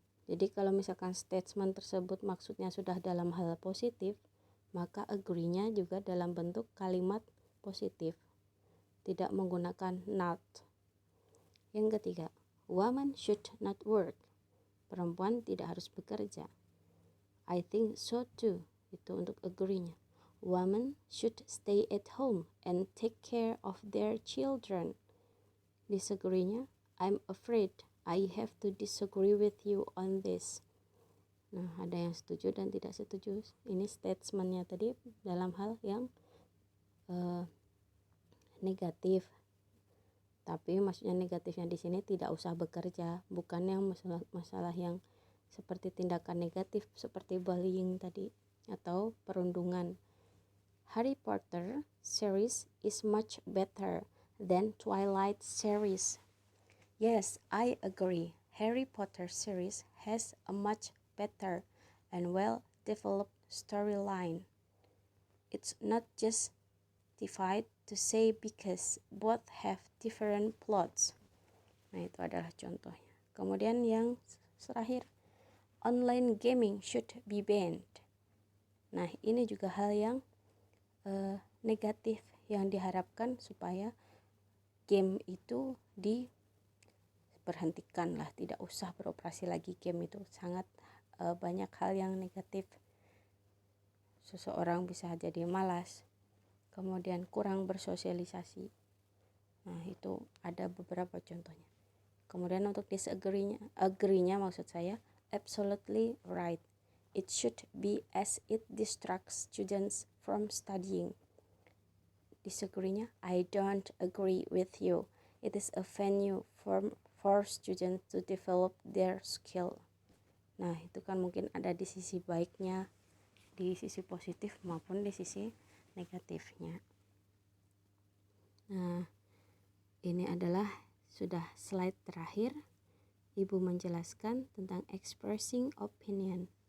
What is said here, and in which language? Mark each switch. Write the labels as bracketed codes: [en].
[id] Jadi kalau misalkan statement tersebut maksudnya sudah dalam hal positif, maka agree-nya juga dalam bentuk kalimat positif. Tidak menggunakan not. Yang ketiga, [en] women should not work. [id] Perempuan tidak harus bekerja. [en] I think so too. [id] Itu untuk agree-nya. [en] Women should stay at home and take care of their children. Disagree-nya, I'm afraid I have to disagree with you on this. [id] Nah, ada yang setuju dan tidak setuju. Ini statement-nya tadi dalam hal yang negatif. Tapi maksudnya negatifnya di sini tidak usah bekerja, bukan yang masalah yang seperti tindakan negatif seperti bullying tadi atau perundungan. [en] Harry Potter series is much better than Twilight series. Yes, I agree. Harry Potter series has a much better and well-developed storyline. It's not just justified to say because both have different plots. [id] Nah, itu adalah contohnya. Kemudian yang terakhir, online gaming should be banned. Nah, ini juga hal yang negatif yang diharapkan supaya game itu diberhentikan lah, tidak usah beroperasi lagi game itu. Sangat banyak hal yang negatif. Seseorang bisa jadi malas, kemudian kurang bersosialisasi. Nah, itu ada beberapa contohnya. Kemudian untuk disagree-nya, agree-nya maksud saya, [en] absolutely right. It should be as it distracts students from studying. Disagree-nya, I don't agree with you. It is a venue for students to develop their skill. [id] Nah, itu kan mungkin ada di sisi baiknya, di sisi positif maupun di sisi negatifnya. Nah, Ini adalah sudah slide terakhir. Ibu menjelaskan tentang expressing opinion.